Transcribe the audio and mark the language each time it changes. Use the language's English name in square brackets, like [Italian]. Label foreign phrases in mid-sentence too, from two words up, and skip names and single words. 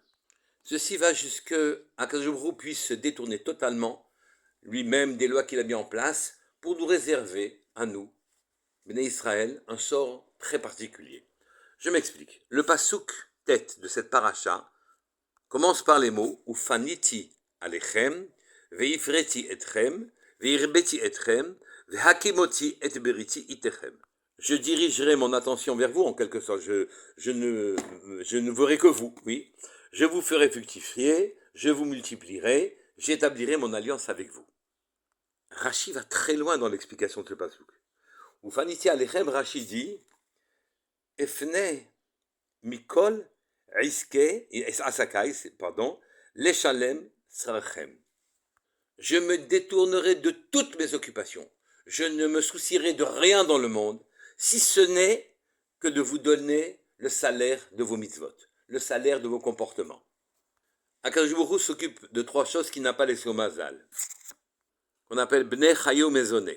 [French] Ceci va jusqu'à qu' [Hebrew] הקדוש ברוך הוא [French] puisse se détourner totalement lui-même des lois qu'il a mis en place pour nous réserver, à nous, [Hebrew] בני ישראל, [French] un sort très particulier. Je m'explique. Le pasouk tête de cette paracha commence par les mots [Hebrew] ופניתי אליכם, והפריתי אתכם, והרביתי אתכם, והקמותי את בריתי אתכם. [French] Je dirigerai mon attention vers vous, en quelque sorte. Je ne verrai que vous, oui. Je vous ferai fructifier, je vous multiplierai, j'établirai mon alliance avec vous. Rashi va très loin dans l'explication de ce pasouk. [Hebrew] ופניתי אליכם, [French] Rashi dit [Hebrew] אפנה מכל עסקי עסקיי, pardon, לשלם שכרכם. [French] Je me détournerai de toutes mes occupations. Je ne me soucierai de rien dans le monde, si ce n'est que de vous donner le salaire de vos mitzvot, le salaire de vos comportements. [Hebrew] הקדוש ברוך הוא [French] s'occupe de trois choses qu'il n'a pas laissées au Mazal, qu'on appelle [Hebrew] בני חיי מזוני.